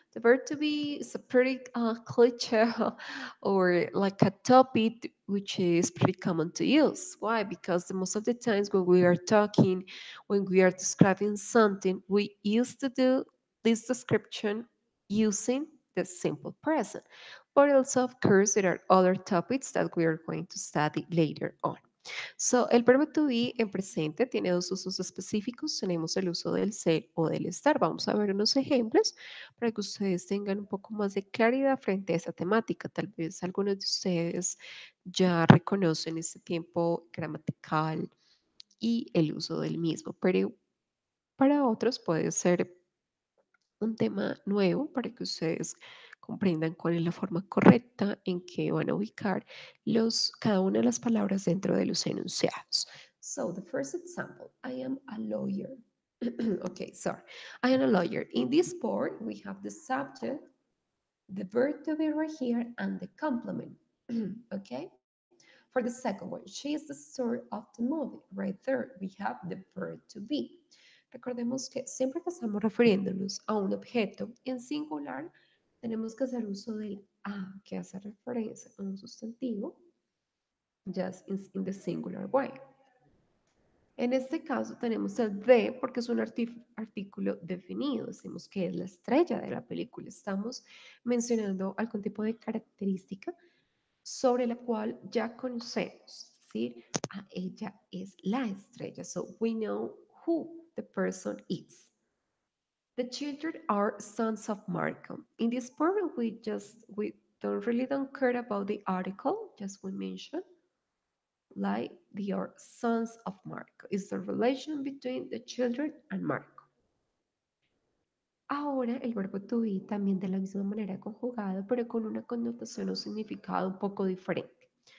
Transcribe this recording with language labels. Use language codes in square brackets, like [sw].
[en] The verb to be is a pretty cliche or like a topic which is pretty common to use. Why? Because the most of the times when we are talking, when we are describing something, we used to do this description using the simple present. But also, of course, there are other topics that we are going to study later on. [es] So, el verbo to be en presente tiene dos usos específicos. Tenemos el uso del ser o del estar. Vamos a ver unos ejemplos para que ustedes tengan un poco más de claridad frente a esa temática. Tal vez algunos de ustedes ya reconocen este tiempo gramatical y el uso del mismo, pero para otros puede ser un tema nuevo para que ustedes comprendan cuál es la forma correcta en que van a ubicar cada una de las palabras dentro de los enunciados. [en] So, the first example, I am a lawyer. Okay, sorry. I am a lawyer. In this part, we have the subject, the verb to be right here, and the complement. Okay? For the second one, she is the star of the movie. Right there, we have the verb to be. [es] Recordemos que siempre que estamos refiriéndonos a un objeto en singular, tenemos que hacer uso del a, que hace referencia a un sustantivo, [en] just in the singular way. [es] En este caso tenemos el de porque es un artículo definido. Decimos que es la estrella de la película. Estamos mencionando algún tipo de característica sobre la cual ya conocemos. Es decir, ella es la estrella. [en] So we know who the person is. The children are sons of Markham. In this part, we don't care about the article, just we mention like they are sons of Marco. It's the relation between the children and Marco. [es] Ahora el verbo to be también de la misma manera conjugado, pero con una connotación o significado un poco diferente.